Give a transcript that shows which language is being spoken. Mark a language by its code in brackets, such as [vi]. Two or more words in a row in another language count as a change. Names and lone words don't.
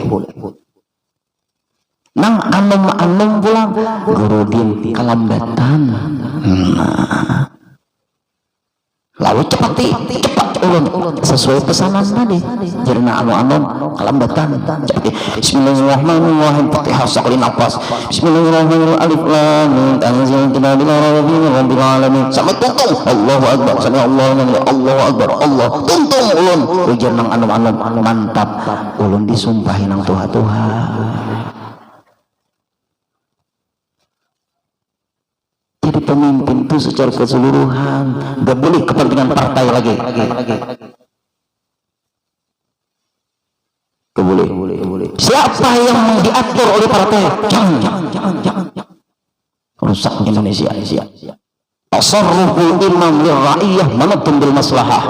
[bjn] Nang anom pulang Guru Din kelambatan. Lalu cepat ulun sesuai pesanan tadi. Jarina anom kelambatan. Bismillahirrahmanirrahim. Fatihah sakali nafas. [ar] بسم الله الرحمن الرحيم. الم. تنزيل الكتاب لا ريب فيه من رب العالمين. [bjn] Sampai tuntung. [ar] الله أكبر. الله أكبر. [bjn] Allah. Tuntung ulun. Ujar nang anom mantap. Ulun disumpahi nang Tuhan. [id] Jadi pemimpin itu secara keseluruhan, gak boleh kepentingan partai lagi. Gak boleh Siapa yang diatur oleh partai? Jangan. Rusak Indonesia. [ar] تصرف الإمام على الرعية منوط بالمصلحة.